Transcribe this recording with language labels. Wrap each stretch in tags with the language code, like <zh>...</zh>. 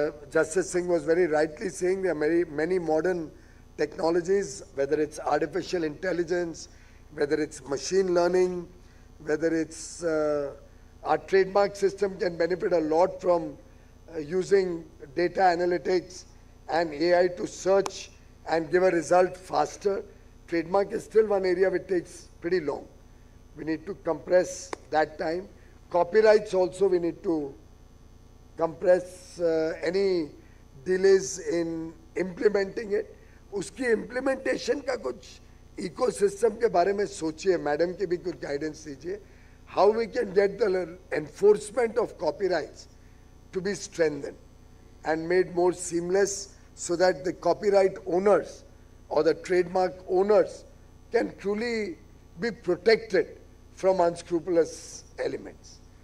<en>Justice Singh was very rightly saying there are many modern technologies, whether it's artificial intelligence, whether it's machine learning, whether it's our trademark system can benefit a lot from using data analytics and AI to search and give a result faster. Trademark is still one area which takes pretty long. We need to compress that time. Copyrights also we need to compress any delays in implementing it.</en> <hi>उसकी implementation का कुछ ecosystem के बारे में सोचिए, madam की भी कुछ guidance दीजिए.</hi> <en>How we can get the enforcement of copyrights to be strengthened and made more seamless so that the copyright owners or the trademark owners can truly be protected from unscrupulous elements.</en>